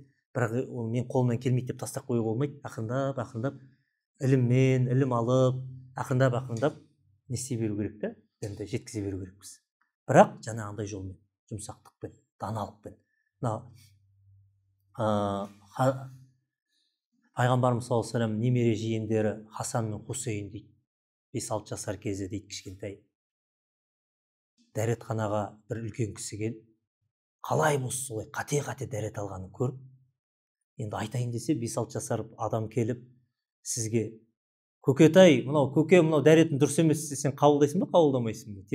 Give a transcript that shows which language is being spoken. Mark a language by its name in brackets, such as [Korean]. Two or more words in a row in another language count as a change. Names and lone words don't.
[Kazakh] Бірақ ол мен қолымнан келмейді деп тастап қоюға болмайды. Ақырындап іліммен, ілім алып, ақырындап не істей беру керек та, енді жеткізе беру керекпіз. Бірақ жаңағындай жолмен, жұмсақтықпен, даналықпен. Пайғамбарымыз [Arabic] صلى الله عليه وسلم [Kazakh] немере жиендері Хасан мен Хусейн дейді. 5-6 жасар кезде дейді, кішкентай. Дәретханаға бір үлкен кісі келіп, қалай болса солай қате дәрет алғанын көріп, енді айтайын десе 5-6 жасар адам келіп сізге, көкетай, мынау дәретін дұрыс емес десе, сен қабылдайсың ба, қабылдамайсың ба?